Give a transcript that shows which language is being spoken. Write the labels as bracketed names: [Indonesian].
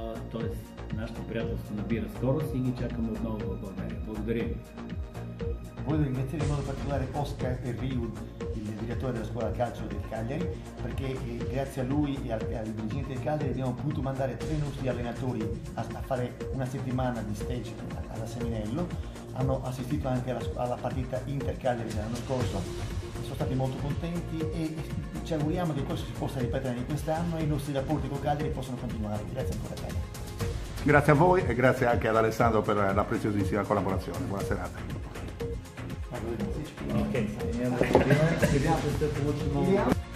[Bulgarian] Тоест, нашето приятелство набира скорост и ги чакаме отново в България. Благодаря. [Italian] Voglio ringraziare in modo particolare Oscar Riud, il direttore della scuola calcio del Cagliari, perché grazie a lui e al dirigente del Cagliari abbiamo potuto mandare 3 nostri allenatori a fare una settimana di stage alla Seminello. Hanno assistito anche alla partita Inter-Cagliari dell'anno scorso, sono stati molto contenti e ci auguriamo che questo si possa ripetere anche quest'anno e i nostri rapporti con Cagliari possano continuare. Grazie ancora Cagliari. Grazie a voi e grazie anche ad Alessandro per la preziosissima collaborazione. Buona serata. [Bulgarian] Ние благодарим. Следващото ще получим много.